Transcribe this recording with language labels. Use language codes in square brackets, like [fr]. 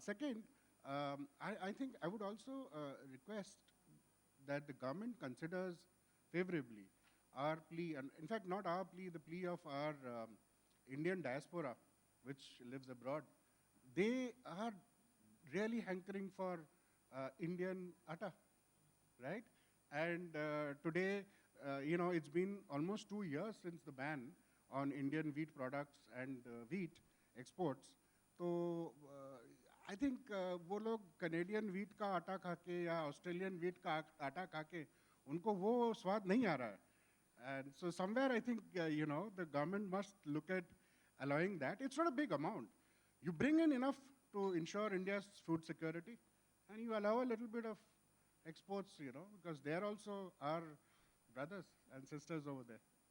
[en] Second, I think I would also request that the government considers favorably our plea, and in fact, not our plea, the plea of our Indian diaspora, which lives abroad. They are really hankering for Indian atta, right? And today, it's been almost 2 years since the ban on Indian wheat products and wheat exports. So I think [hi] वो लोग Canadian wheat का आटा खाके या Australian wheat का आटा खाके उनको वो स्वाद नहीं आ रहा है. [en] And so somewhere I think, the government must look at allowing that. It's not a big amount. You bring in enough to ensure India's food security, and you allow a little bit of exports, because they're also our brothers and sisters over there.